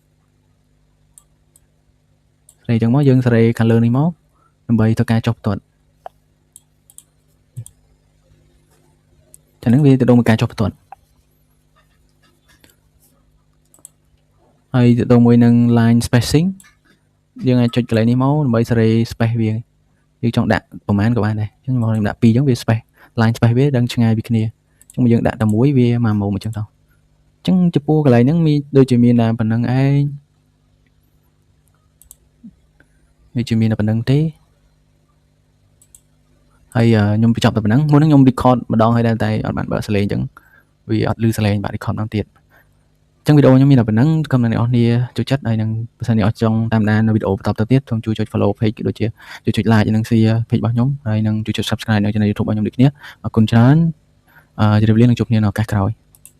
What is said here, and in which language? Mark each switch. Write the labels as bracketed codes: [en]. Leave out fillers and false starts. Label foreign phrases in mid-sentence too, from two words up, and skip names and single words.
[km] សេរីអញ្ចឹងមកយើងសេរីខាងលើនេះមកដើម្បីធ្វើការចុះបន្ទាត់ចឹងវាទៅដល់ការចុះបន្ទាត់ហើយ ទៅដល់មួយនឹង [en] line spacing [km] យើងអាចចុចកន្លែងនេះមកដើម្បីសេរី space វាយើងចង់ដាក់ប្រមាណក៏បានដែរអញ្ចឹងមកខ្ញុំដាក់2អញ្ចឹងវា [en] space line space [km] វាដឹងឆ្ងាយពីគ្នាអញ្ចឹងយើងដាក់តែមួយវាមកមុំអញ្ចឹងទៅអញ្ចឹងចំពោះកន្លែងហ្នឹងមានដូចជាមានតែប៉ុណ្្នឹងឯង វាជាមានតែប៉ុណ្្នឹងទេហើយខ្ញុំបញ្ចប់តែប៉ុណ្្នឹងមុនហ្នឹងខ្ញុំ record ម្ដងហើយតែអត់បានបើកសលេងអញ្ចឹងវាអត់ឮសលេងបាទ record ម្ដងទៀតចឹងវីដេអូខ្ញុំមានតែប៉ុណ្ណឹងសូមអ្នកនរគ្នាចូលចិត្តហើយនឹងបើសិនអ្នកចង់តាមដាននៅវីដេអូបន្តទៅទៀតសូមជួយចុច [en] follow page [km] ដូចជាជួយចុច like និង [en] share page [km] របស់ខ្ញុំហើយនឹងជួយចុច subscribe នៅ channel YouTube របស់ខ្ញុំដូចគ្នាអរគុណច្រើនជម្រាបលានិងជួបគ្នានៅឱកាសក្រោយ